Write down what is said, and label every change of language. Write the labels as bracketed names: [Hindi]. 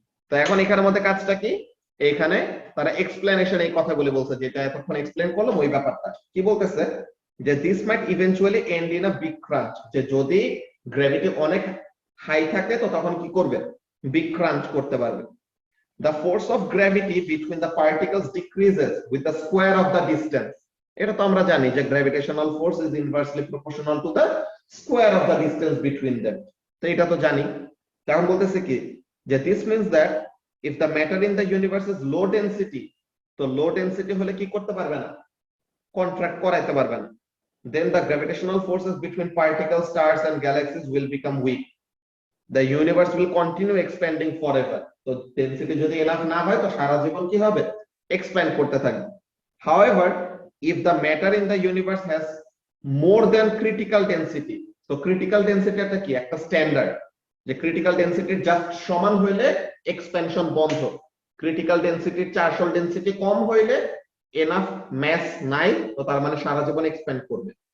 [Bangla] তো এখন এখানের মধ্যে কাজটা কি, এখানে তারা এক্সপ্লেনেশন এই কথাগুলি বলছে, যেটা এতক্ষণ এক্সপ্লেন করলাম ওই ব্যাপারটা কি বলতেছে, যে [English] this might eventually end in a big crunch, [Bangla] যে যদি গ্র্যাভিটি অনেক হাই থাকে তো তখন কি করবে, বিগ ক্রাঞ্চ করতে পারবে। [English] The force of gravity between the particles decreases with the square of the distance. [Bangla] এটা তো আমরা জানি যে [English] gravitational force is inversely proportional to the square of the distance between them. [Bangla] তো এটা তো জানি। তখন বলতেছে কি যে [English] this means that if the matter in the universe is low density, [Bangla] তো low density হলে কি করতে পারবে না, [English] Contract করাইতে পারবে না, then the gravitational forces between particles, stars and galaxies will become weak. The universe will continue expanding forever. [Bangla] তো ডেনসিটি যদি এনাফ না হয় তো সারা জীবন কি হবে, এক্সপ্যান্ড করতে থাকবে। [English] However, if the matter in the universe has more than critical density, [Bangla] তো ক্রিটিক্যাল ডেনসিটি একটা কি, একটা স্ট্যান্ডার্ড, যে ক্রিটিক্যাল ডেনসিটির জাস্ট সমান হইলে এক্সপ্যানশন বন্ধ, ক্রিটিক্যাল ডেনসিটির 400 ডেনসিটি কম হইলে এনাফ ম্যাস নাই, তো তার মানে সারা জীবন এক্সপ্যান্ড করবে।